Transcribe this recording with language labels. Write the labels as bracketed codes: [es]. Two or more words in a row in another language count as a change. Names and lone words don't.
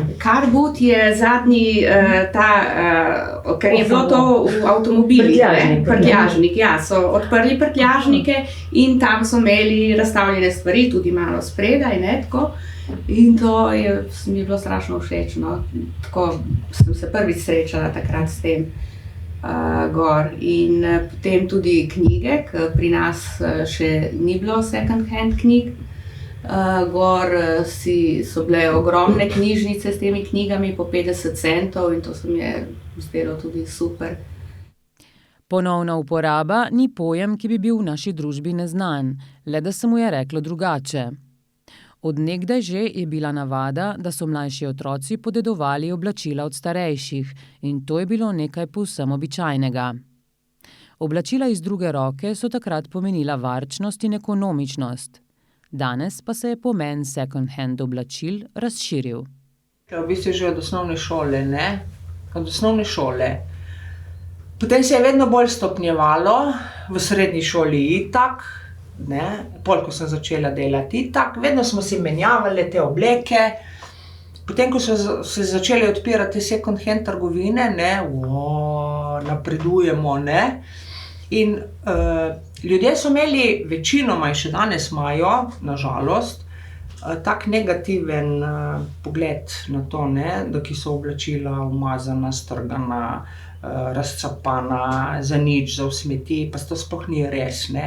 [en] Car boot [sl] je zadnji ker je bilo to v avtomobilih, prtljažnik, ja, so odprli prtljažnike in tam so imeli razstavljene stvari, tudi malo spredaj, ne, tako. In to mi je bilo strašno všeč, no, tako sem se prvič srečala takrat s tem. Gor in potem tudi knjige, ker pri nas še ni bilo [en] second hand [sl] knjig. Gor so bile ogromne knjižnice s temi knjigami po 50 centov in to se mi je zdelo tudi super. Ponovna uporaba ni pojem, ki bi bil v naši družbi neznan, le da se mu je reklo drugače. Od nekdaj že je bila navada, da so mlajši otroci podedovali oblačila od starejših in to je bilo nekaj povsem običajnega. Oblačila iz druge roke so takrat pomenila varčnost in ekonomičnost. Danes pa se je pomen [en] second hand [sl] oblačil razširil. V bistvu že od osnovne šole, ne? Od osnovne šole. Potem se je vedno bolj stopnjevalo, v srednji šoli itak, ne, pol, ko sem začela delati, tako, vedno smo si menjavali te obleke. Potem, ko so se začele odpirati [en] second hand [sl] trgovine, ne, napredujemo, ne. In ljudje so imeli, večinoma in še danes imajo, nažalost, tak negativen pogled na to, ne, da ki so oblačila umazana, strgana, razcapana, za nič, za v smeti, pa to sploh ni res, ne.